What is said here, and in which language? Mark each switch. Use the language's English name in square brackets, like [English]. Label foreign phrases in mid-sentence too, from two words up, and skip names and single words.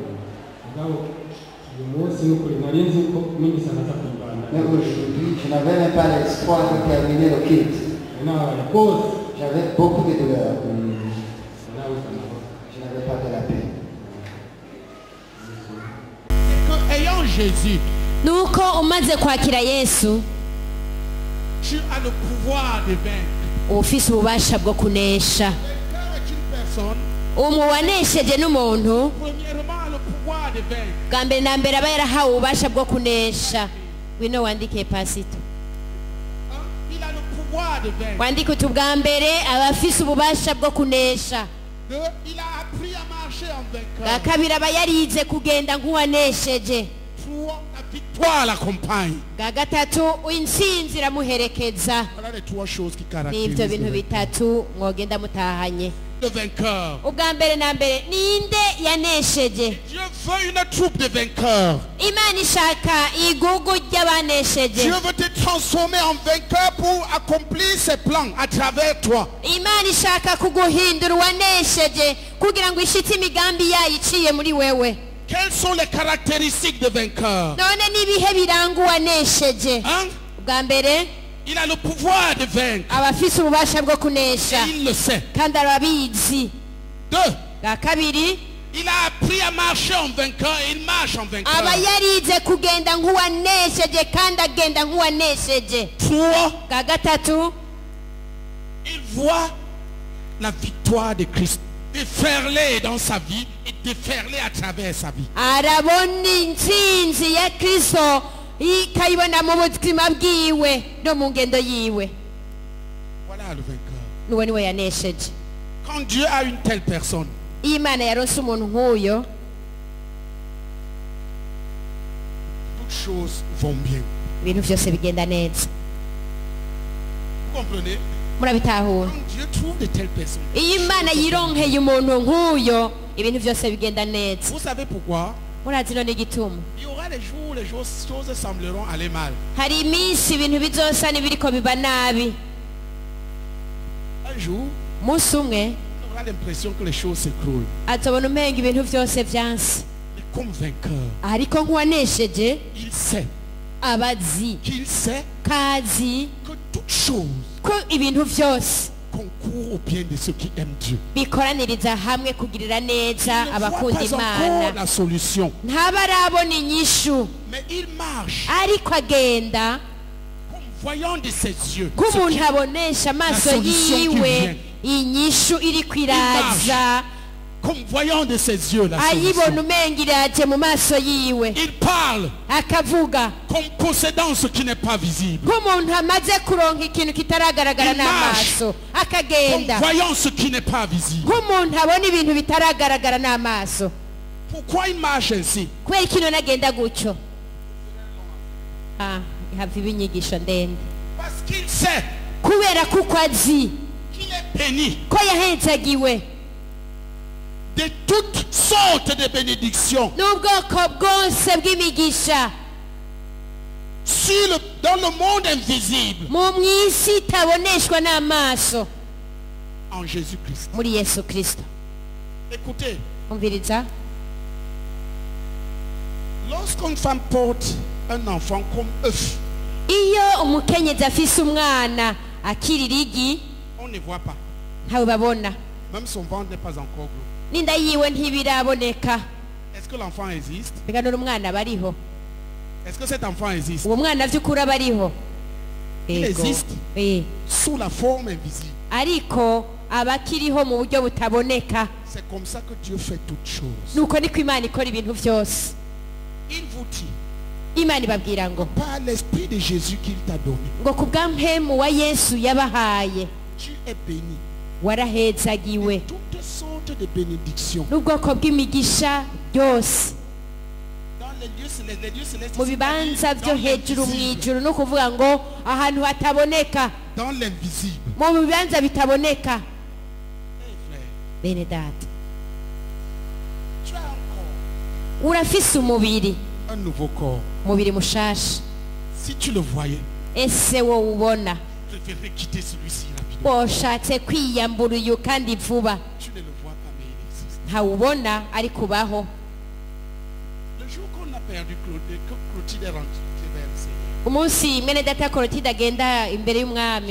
[French] Mais aujourd'hui, je n'avais même pas l'espoir de terminer le culte. J'avais beaucoup de douleurs. Je n'avais pas de la paix. Ayant Jésus, [Rundi] nuko umaze kwakira Yesu [French] tu as le pouvoir de vaincre. [Rundi] ufise ububasha bwo kunesha. [French] Quelqu'un est une personne, [Rundi] wanesheje n'umuntu [French] premièrement, le pouvoir de vaincre. [Rundi] bwa mbere na mbere aba yarahawe ububasha bwo kunesha. Wino wandike pasito, [French] Il a le pouvoir de vaincre. [Rundi] wandike uti ubwa mbere aba afise ububasha bwo kunesha. [French] Il a appris à marcher en [Rundi] bwa [French] vainqueur. [Rundi] kabiri aba yarize kugenda nk'uwanesheje. [French] Pour la victoire l'accompagne. [Rundi] bwa gatatu intsinzi iramuherekeza. [French] Voilà les 3 choses qui [Rundi] n'ibyo [French] caractérisent [Rundi] bintu bitatu mwogenda mutahanye. [French] le vainqueur. [Rundi] ubwa mbere na mbere ninde yanesheje? [French] Dieu veut une troupe de vainqueurs. [Rundi] Imana ishaka igugu ry'abanesheje. [French] Dieu veut te transformer en vainqueur pour accomplir ses plans à travers toi. [Rundi] Imana ishaka kuguhindura uwanesheje kugira ngo ishitse imigambi yayo iciye muri wewe. [French] Quelles sont les caractéristiques de vainqueur? [Rundi] none n'ibihe biranga uwanesheje? ubwa mbere [French] Il a le pouvoir de vaincre. [Rundi] aba afise ububasha bwo kunesha [French] Et il le sait. [Rundi] kandi arabizi. 2. bwa kabiri [French] Il a appris à marcher en vainqueur et il marche en vainqueur. [Rundi] aba yarize kugenda nk'uwanesheje kandi agenda nk'uwanesheje. 3. bwa gatatu [French] Il voit la victoire de Christ déferler dans sa vie et déferler à travers sa vie. [Rundi] arabona intsinzi ya Kristo ikayibona mu buzima bwiwe no mu ngendo yiwe. [French] Voilà le vainqueur. [Rundi] nuwo niwe yanesheje. [French] Quand Dieu a une telle personne, [Rundi] iyo Imana yaronse umuntu nk'uyo, [French] toutes choses vont bien. [Rundi] ibintu byose bigenda neza. [French] Vous comprenez? [Rundi] murabitahura? [French] Quand Dieu trouve de telles personnes, [Rundi] iyo Imana yironkeye umuntu nk'uyo, ibintu byose bigenda neza. [French] vous savez pourquoi? [Rundi] murazi none igituma? [French] Il y aura des jours où les choses sembleront aller mal. [Rundi] hari iminsi ibintu bizosa n'ibiriko biba nabi. [French] Un jour, [Rundi] umunsi umwe [French] il y aura a l'impression que les choses s'écroulent. [Rundi] atobona umenga ibintu byose byanse. [French] Mais comme vainqueur, [Rundi] ariko nk'uwanesheje [French] il sait [Rundi] abazi kazi [French] que toute chose [Rundi] ko ibintu byose [French] concourt au bien de ceux qui aiment Dieu. [Rundi] bikoraniriza hamwe kugirira neza abakunda [French] Pas encore [Rundi] Imana. [French] la solution, [Rundi] ntabarabona inyishu [French] mais il marche [Rundi] ariko agenda [French] comme voyant de ses yeux ce [Rundi] nk'umuntu [French] qui- [Rundi] abonesha amaso [French] La solution qui [Rundi] yiwe [French] vient. [Rundi] inyishu iri kwiraza [French] comme voyant de ses yeux la [Rundi] ayibona [French] solution. [Rundi] umenga iraje mu maso yiwe [French] Il parle [Rundi] akavuga [French] comme possédant ce qui n'est pas visible, [Rundi] nk'umuntu amaze kuronka ikintu kitaragaragara [French] Il marche. [Rundi] n'amaso [French] comme [Rundi] akagenda [French] voyant ce qui n'est pas visible. [Rundi] nk'umuntu abona ibintu bitaragaragara n'amaso. [French] Pourquoi il marche ainsi? [Rundi] kubera ikintu nagenda gutyo hava ibinyigisho ndende [French] Parce qu'il sait [Rundi] kubera kuko azi [French] qu'il est béni [Rundi] ko yahenzagiwe [French] de toutes sortes de bénédictions [Rundi] n'ubwoko bwose bw'imigisha [French] dans le monde invisible [Rundi] mu isi itaboneshwa n'amaso [French] en Jésus-Christ. [Rundi] muri Yesu Kristo. [French] Écoutez, [Rundi] umviriza, [French] lorsqu'une femme porte un enfant comme œuf, [Rundi] iyo umukenyezi afise umwana akiri igi [French] on ne voit pas. [Rundi] ntawe babona, [French] Même son ventre n'est pas encore gros. [Rundi] n'inda yiwe ntibiraboneka. [French] Est-ce que l'enfant existe? [Rundi] mbega n'uri umwana bariho, [French] Est-ce que cet enfant existe? [Rundi] uwo mwana vy'ukuri aba ariho. [French] Il [Rundi] Ego. [French] existe sous la forme invisible. [Rundi] ariko aba akiriho mu buryo butaboneka. [French] C'est comme ça que Dieu fait toutes choses. [Rundi] nuko niko Imana ikora ibintu vyose. [French] Il vous dit, [Rundi] Imana ibabwira ngo [French] par l'esprit de Jésus qu'il t'a donné, [Rundi] ngo ku bw'ampemu wa Yesu yabahaye [French] tu es béni. [Rundi] warahezagiwe [French] Toutes sortes de bénédictions. [Rundi] n'ubwoko bw'imigisha byose [French] Dans les lieux célestes, [Rundi] mu bibanza [French] dans [Rundi] byo hejuru mu [French] l'invisible, [Rundi] ijuru, no kuvuga ngo ahantu hataboneka, [French] dans l'invisible. [Rundi] mu bibanza bitaboneka. [French] Eh, frère, [Rundi] bene data, [French] tu as encore [Rundi] urafise umubiri [French] un nouveau corps. [Rundi] umubiri mushasha. [French] Si tu le voyais, [Rundi] ese wowe ubona [French] tu préférerais quitter celui-ci rapidement. [Rundi] washatse kwiyambura uyu kandi vuba? [French] Tu ne le vois pas, mais il existe. [Rundi] ntawubona ariko ubaho. [French] Le jour qu'on a perdu Claude, que Clotilde est rentrée vers le Seigneur, [Rundi] umunsi mwene data Korotide agenda imbere y'umwami,